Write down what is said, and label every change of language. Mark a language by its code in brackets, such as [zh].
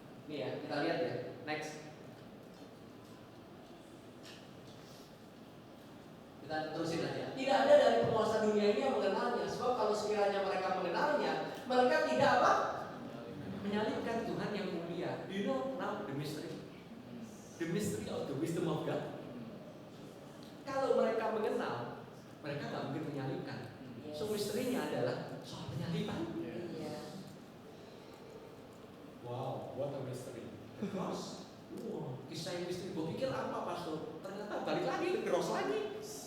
[id] Ini ya, kita lihat ya, next. Kita terusin aja. Tidak ada dari penguasa dunia ini yang mengenalnya, sebab kalau sekiranya mereka mengenalnya, mereka tidak apa? Menyalibkan Tuhan yang mulia. [en] Do you know now the mystery? The mystery of the wisdom of God. [id] Kalau mereka mengenal, mereka nggak mungkin menyalibkan. So misterinya adalah soal penyaliban. [en] Wow, what a mystery. Cross. Wow, [id] kisah yang misteri. Gue pikir apa pastor? Ternyata balik lagi ke cross lagi.